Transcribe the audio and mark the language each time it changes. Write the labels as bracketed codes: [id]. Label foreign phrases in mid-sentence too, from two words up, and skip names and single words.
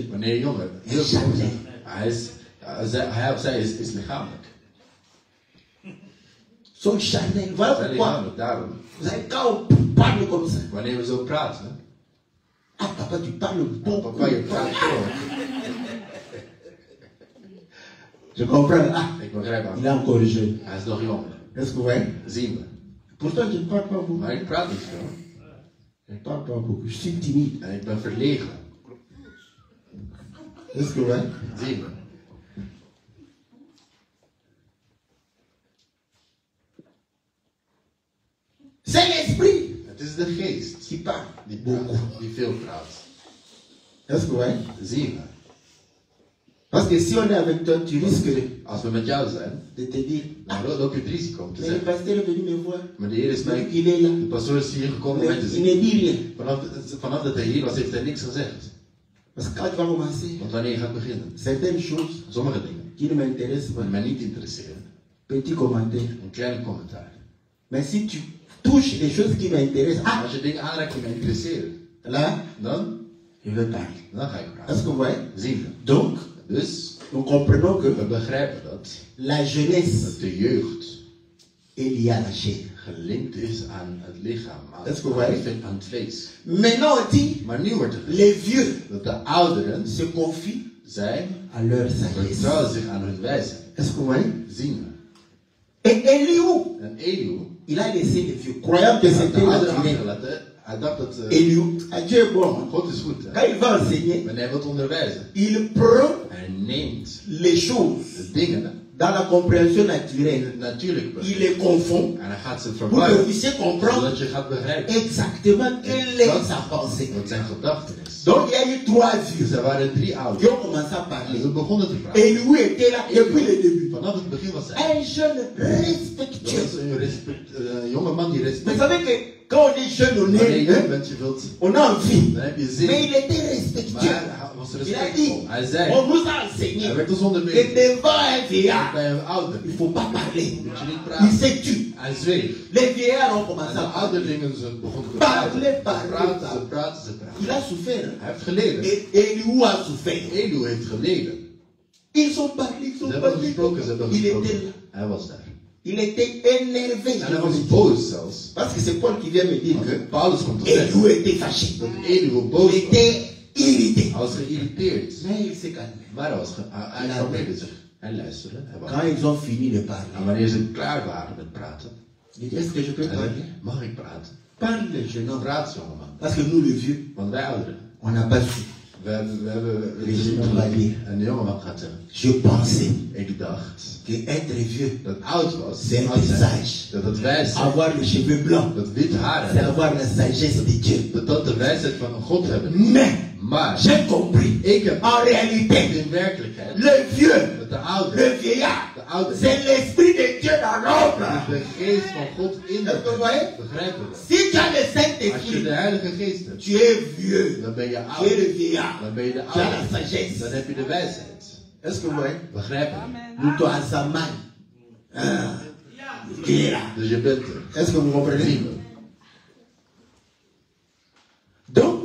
[nl] Wanneer een jongen heel groot is, hij of zij is lichamelijk. [fr] sont charnels. Voilà [nl] Ze zijn [fr] pourquoi. [nl] lichamelijk, daarom. [fr] Vous savez, quand on parle comme ça, [nl] Wanneer we zo praten, [fr] ah papa, tu parles beaucoup. [nl] papa, je praat voor. [fr] Je comprends. Ah, [nl] Ik begrijp [fr] il [nl] hem. [fr] est encore jeune. [nl] Hij is nog jong. [fr] Est-ce que vous voyez? [nl] Zien we. [fr] Pourtant, je ne parle pas beaucoup. [nl] Maar ik praat niet veel. [fr] Je ne parle pas beaucoup. Je suis timide. [nl] En ik ben verlegen. [fr] Est-ce que vous voyez? [nl] Zien we. [fr] C'est l'esprit [nl] Het is de geest [fr] qui parle. [nl] die praat, die veel praat. [fr] Est-ce que vous voyez? [nl] Zien we. [fr] Parce que si on est avec toi, tu risques [nl] Als we met jou zijn, [fr] de te dire, [nl] dan loop je het risico om te [fr] mais le [nl] zeggen. [fr] pasteur est venu me voir. [nl] Maar de Heer is [fr] Il dit [nl] mij, [fr] qu'il est là. [nl] de pastoor is hier gekomen om [fr] Mais [nl] mij te [fr] il [nl] zien. [fr] ne dit rien. [nl] Vanaf dat hij hier was, heeft hij niks gezegd. [fr] Parce que quand tu vas commencer, [nl] Want wanneer je gaat beginnen, [fr] certaines choses [nl] sommige dingen [fr] qui ne m'intéressent pas, [nl] die mij niet interesseren, [fr] petit commentaire. [nl] een klein commentaar. [fr] Mais si tu touches les choses qui m'intéressent, [nl] Maar ah, als je dingen aanraakt die mij interesseren, [fr] là, [nl] dan [fr] je veux parler. [nl] ga ik [fr] Est-ce [nl] praten. [fr] que vous voyez? [nl] Zien we. [fr] Donc, [nl] Dus, [fr] nous comprenons que [nl] we begrijpen dat [fr] la jeunesse [nl] de jeugd [fr] est liée à la chair. [nl] gelinkt is aan het lichaam, Dat is correct. aan het vlees. [fr] Maintenant, on dit, [nl] Maar nu wordt er gezegd [fr] les vieux [nl] dat de ouderen [fr] se confient [nl] zijn, [fr] à leur sagesse. [nl] vertrouwen zich aan hun wijsheid. [fr] Est-ce que vous voyez? [nl] Zien [fr] Et Eliou, [nl] we. En Elihu, [fr] il a laissé les vieux, croyant que [nl] had c'était de ouderen [fr] naturel. [nl] achtergelaten. Hij dacht dat [fr] Eliou, ah, Dieu est bon. Hein? [nl] God is goed. Hè? [fr] Quand il va enseigner, [nl] Wanneer hij wilt onderwijzen, [fr] il prend [nl] hij neemt [fr] les choses [nl] de dingen [fr] dans la compréhension [nl] in [fr] naturelle. [nl] het natuurlijke [fr] Il [nl] begrijp. [fr] les confond [nl] En hij gaat ze [fr] pour que [nl] verwarren, [fr] vous puissiez comprendre [nl] zodat je gaat begrijpen [fr] exactement quelle est sa pensée. [nl] wat zijn gedachten is. [fr] Donc il y a eu trois [nl] Dus [fr] vieux [nl] er waren 3 [fr] qui [nl] ouderen. [fr] ont commencé à [nl] En [fr] parler. [nl] ze begonnen te praten. [fr] Eliou était là depuis le début. [nl] Vanaf het begin was hij. [fr] Un jeune [nl] Dat [fr] respectueux. [nl] was een jonge man die [fr] Vous [nl] respect. [fr] savez que quand on est jeune, on [nl] Wanneer je jong [fr] est, [nl] bent, je wilt, [fr] on a envie. [nl] dan heb je [fr] Mais [nl] zin. [fr] il était [nl] Maar [fr] respectueux. [nl] hij was [fr] Il a dit, [nl] respectvol. Hij zei, [fr] on nous a [nl] hij [fr] enseigné [nl] werd ons [fr] que [nl] onderwezen. [fr] devant un vieillard, [nl] Bij een ouder [fr] il ne faut pas parler. [nl] moet je niet [fr] Il [nl] praten. [fr] s'est tu. [nl] Hij zweeg. [fr] Les vieillards ont [nl] En [fr] commencé [nl] de [fr] à parler. [nl] ouderlingen ze begonnen te praten. [fr] Parler, [nl] Ze [fr] parler, [nl] praten, ze [fr] parler. [nl] praten, ze praten. [fr] Il a souffert. Hein. [nl] Hij heeft geleden. [fr] Et Eliou a souffert. [nl] Elihu heeft geleden. [fr] Ils ont parlé, ils [nl] Ze [fr] ont [nl] hebben [fr] parlé. [nl] gesproken, ze hebben [fr] Il était [nl] gesproken. [fr] là. [nl] Hij was daar. [fr] Il était énervé. [nl] En hij was boos zelfs. [fr] Parce que c'est Paul qui vient me dire que [nl] Paulus komt te zeggen [fr] Eliou était fâché. [nl] dat Elihu boos [fr] Il [nl] was. [fr] était irrité. [nl] Hij was geïrriteerd. [fr] Mais il s'est calmé. [nl] Maar hij kalmeerde zich. Hij luisterde. Hij [fr] Quand [nl] wachtte. [fr] ils ont fini de [nl] En [fr] parler, [nl] wanneer ze klaar waren met praten, [fr] il dit, est-ce que je peux [nl] hij [fr] parler? [nl] zei, mag ik praten? [fr] Parle, jeune homme. [nl] Praat, jongeman. [fr] Parce que nous, les vieux, [nl] Want wij ouderen, [fr] on n'a pas su. [nl] we hebben [fr] Les jeunes hommes va dire, [nl] en de jongeman gaat zeggen, [fr] je pensais [nl] ik dacht [fr] que être vieux, [nl] dat oud was, [fr] c'est [nl] oud [fr] être [nl] zijn, [fr] sage. [nl] dat het wijs zijn, [fr] Avoir les cheveux blancs, [nl] dat wit haar [fr] c'est [nl] hebben, [fr] avoir la sagesse de Dieu. [nl] dat de wijsheid van een God hebben. [fr] Mais, [nl] Maar [fr] j'ai compris, [nl] ik heb [fr] en réalité, [nl] in werkelijkheid [fr] le vieux, [nl] dat de oude, [fr] le vieillard, [nl] de oude, [fr] c'est l'esprit de Dieu dans l'homme. [nl] de geest van God in [fr] Est-ce que vous [nl] de [fr] voyez? [nl] begrijpen we. [fr] Si tu as le [nl] Als je [fr] Saint-Esprit, [nl] de Heilige Geest hebt, [fr] tu es vieux, [nl] dan ben je [fr] tu es [nl] oud, [fr] le vieillard, [nl] dan ben je de [fr] tu as la [nl] oude, [fr] sagesse. [nl] dan heb je de wijsheid. [fr] Est-ce que vous voyez? [nl] Begrijpen we. [fr] Nous, toi, Azaman, qui est là. [nl] Dus je bent er. [fr] Est-ce que vous comprenez? [nl] Zien we. [fr] Donc,